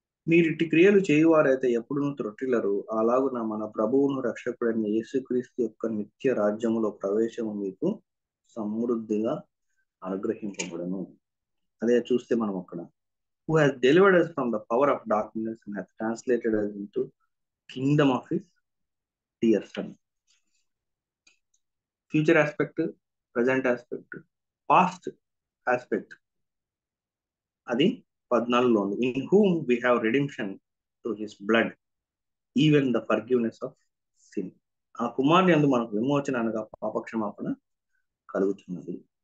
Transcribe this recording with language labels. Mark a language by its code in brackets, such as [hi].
[te] మీరు ఇట్టి క్రియలు చేయువారైతే ఎప్పుడును త్రొట్టిల్లరు, అలాగున మన ప్రభువును రక్షకుడైన యేసుక్రీస్తు యొక్క నిత్య రాజ్యములో ప్రవేశము మీకు సమృద్ధిగా అనుగ్రహింపబడును. అదే చూస్తే మనం అక్కడ, [en] who has delivered us from the power of darkness and has translated us into kingdom of his dear son. Future aspect, present aspect, past aspect. [te] అది 14లో ఉంది. [en] In whom we have redemption to his blood, even the forgiveness of sin. [te] ఆ కుమారుని యందు మనకు విమోచన అనగా పాపక్షమాపణ కలుగుతున్నది.